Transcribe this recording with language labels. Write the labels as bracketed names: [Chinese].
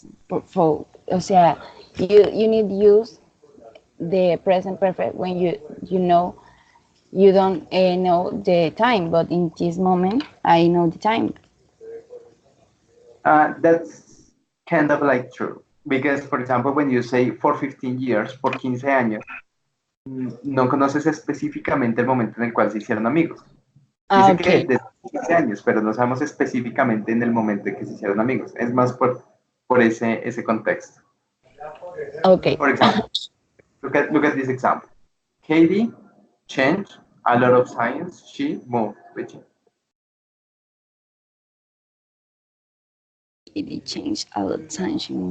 [Spanish] O sea, [English] you need use the present perfect when you know you don't know the time, but in this moment I know the time. That's kind of like true. Because, for example, when you say for 15 years, [Spanish] por 15 años, no conoces específicamente el momento en el cual se hicieron amigos. Dice que Okay. desde 15 años, pero no sabemos específicamente en el momento en que se hicieron amigos. Es más por ese contexto. Okay. [English] For example, look at this example. Katie changed a lot of times she moved with him. It changed a lot of times.